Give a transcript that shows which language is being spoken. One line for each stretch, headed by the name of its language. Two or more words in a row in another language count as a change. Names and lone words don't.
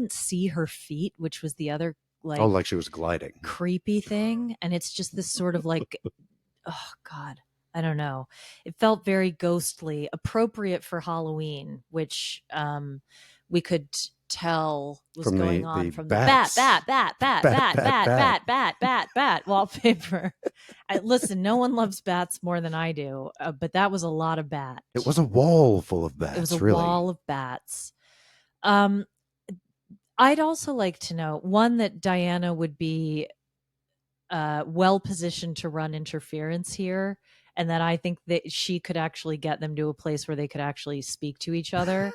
English: couldn't see her feet, which was the other Oh, like like she was gliding. creepy thing. And it's just this sort of like, oh God, I don't know. It felt very ghostly, appropriate for Halloween, which we could tell was From going the on from the bat, bats. bat, bat, bat, Bat, bat, bat, bat, bat. bat, bat, bat, bat wallpaper. Listen, no one loves bats more than I do, but that was a lot of bat. It was a wall full of It was a bats, really. wall of bats. Um, I'd also like to know one that Diana would be well positioned to run interference here, and that I think that she could actually get them to a place where they could actually speak to each other.